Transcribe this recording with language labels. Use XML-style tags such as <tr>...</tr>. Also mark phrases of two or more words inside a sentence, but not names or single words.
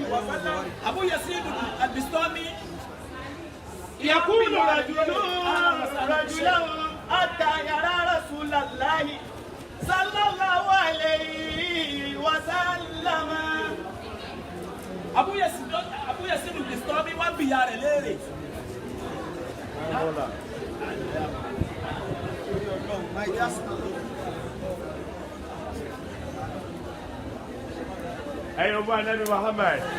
<ar>Abu Yazid al-Bistami يقول رجل رجلا حتى يرى رسول الله صلى الله عليه وسلم.</ar> <yo>Abu Yasin Bistami wá bi ìyá rẹ̀ léèrè. Ẹ̀yin ọmọ Ànábì Muhammad.</yo>